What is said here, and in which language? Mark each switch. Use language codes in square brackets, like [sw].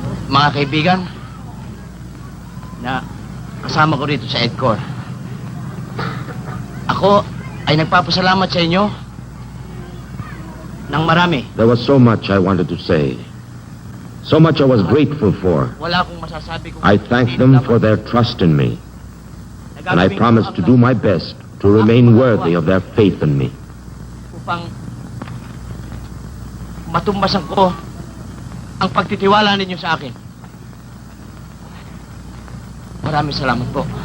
[tl] Mga kaibigan, na kasama ko rito sa EDCOR. Ako ay nagpapasalamat sa inyo ng marami. [en] There was so much I wanted to say. So much I was grateful for. [tl] Wala akong masasabi kung [en] I thank them for their trust in me. And I promise to do my best to remain worthy of their faith in me. [tl] Upang matumbasan ko ang pagtitiwala ninyo sa akin. Maraming salamat po.